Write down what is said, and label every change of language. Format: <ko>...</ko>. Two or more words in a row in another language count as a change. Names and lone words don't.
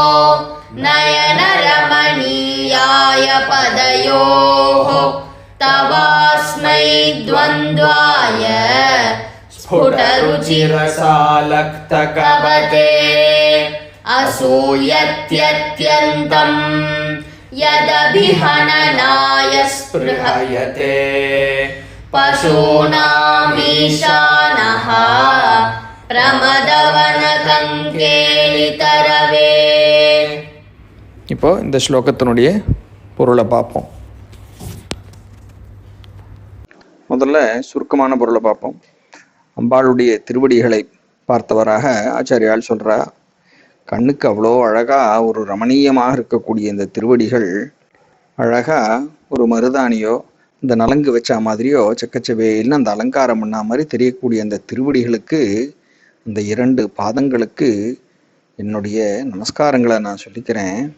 <sa>नयनरमणीयाय पदयोः तवास्मै द्वन्द्वाय स्फुटरुचिरसालक्तकवते असूयत्यत्यन्तं यदभिहननाय स्पृहयते पशूनामीशानः प्रमदवनकङ्केलितरवे.</sa> <ta>இப்போ இந்த ஸ்லோகத்தினுடைய பொருளை பார்ப்போம். முதல்ல சுருக்கமான பொருளை பார்ப்போம். அம்பாளுடைய திருவடிகளை பார்த்தவராக ஆச்சாரியால் சொல்றா, கண்ணுக்கு அவ்வளோ அழகா ஒரு ரமணீயமாக இருக்கக்கூடிய இந்த திருவடிகள் அழகா ஒரு மருதாணியோ இந்த நலங்கு வச்ச மாதிரியோ செக்கச்சவேல்னு அந்த அலங்காரம் பண்ண மாதிரி தெரியக்கூடிய அந்த திருவடிகளுக்கு, அந்த 2 பாதங்களுக்கு என்னுடைய நமஸ்காரங்களை நான் சொல்லிக்கிறேன்.</ta>